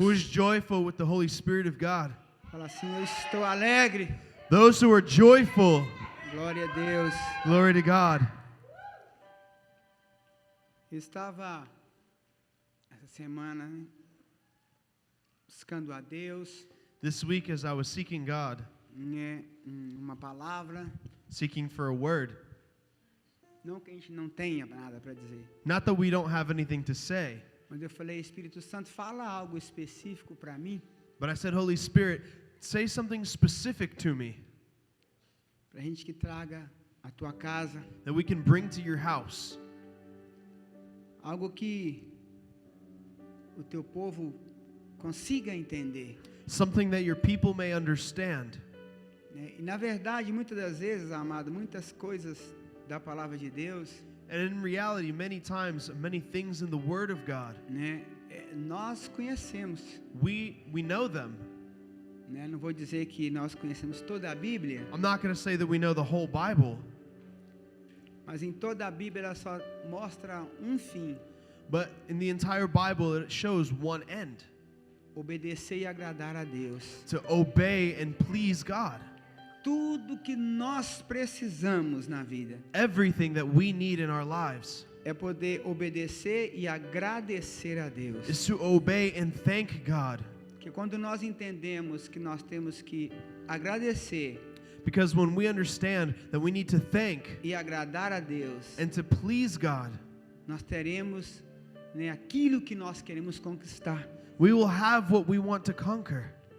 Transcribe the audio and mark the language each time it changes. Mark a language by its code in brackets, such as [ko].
[en] who is joyful with the Holy Spirit of God. [pt] Fala assim, eu estou alegre. [en] Those who are joyful, [pt] Glória a Deus. [en] glory to God. [pt] Eu estava essa semana buscando a Deus, [en] This week, as I was seeking God, [pt] uma palavra, [en] seeking for a word, [pt] não que a gente não tenha nada para dizer, [en] not that we don't have anything to say, [pt] mas eu falei, Espírito Santo, fala algo específico para mim, [en] but I said, Holy Spirit, say something specific to me [pt] para a gente que traga a tua casa, [en] that we can bring to your house. [pt] algo que o teu povo consiga entender. [en] Something that your people may understand. [pt] E na verdade, muitas das vezes, amado, muitas coisas da palavra de Deus, [en] And in reality, many times, many things in the Word of God, [pt] nós conhecemos. [en] we know them. [pt] Não vou dizer que nós conhecemos toda a Bíblia, [en] I'm not going to say that we know the whole Bible, [pt] mas em toda a Bíblia ela só mostra um fim: [en] but in the entire Bible, it shows one end: [pt] obedecer e agradar a Deus. [en] to obey and please God. [pt] Tudo que nós precisamos na vida [en] Everything that we need in our lives [pt] é poder obedecer e agradecer a Deus. [en] is to obey and thank God. [pt] Porque quando nós entendemos que nós temos que agradecer [en] Because when we understand that we need to thank [pt] e agradar a Deus, [en] and to please God, [pt] nós teremos aquilo que nós queremos conquistar. [en] we will have what we want to conquer.